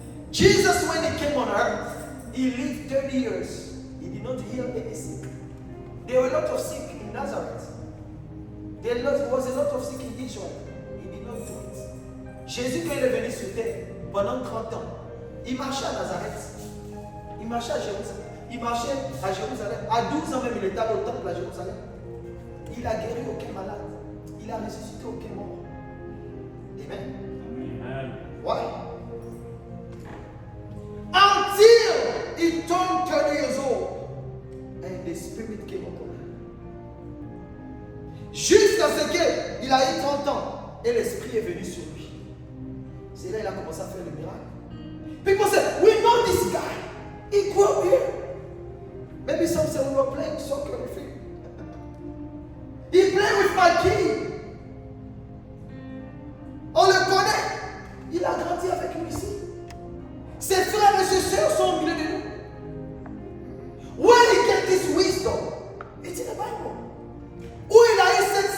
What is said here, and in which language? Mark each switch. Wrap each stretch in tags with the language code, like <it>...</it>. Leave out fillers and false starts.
<en>Jesus, when he came on earth, he lived 30 years. He did not heal any sick. There were a lot of sick in Nazareth. There was a lot of sick in Israel. He did not do it.</en> <fr>Jésus, quand il est venu sur terre, pendant 30 ans, il marchait à Nazareth. Il marchait à Jérusalem. Il marchait à Jérusalem. À 12 ans même, il était allé au temple à Jérusalem. Il a guéri aucun malade. Il a ressuscité aucun mort.</fr> <en>Amen. Amen. Why? Until he turned 30 years old and the Spirit came upon him.</en> <fr>Jusqu'à ce qu'il a eu 30 ans et l'Esprit est venu sur lui. C'est là qu'il a commencé à faire le miracle.</fr> <en>People say, we know this guy. He grew up here. Maybe some say we were playing soccer with him. He played with my kid.</en> <fr>On le connaît. Il a grandi avec nous ici. Ses frères et ses sœurs sont au milieu de nous.</fr> <en>Where he get this wisdom? It's in the Bible.</en> <fr>Où il a eu</fr>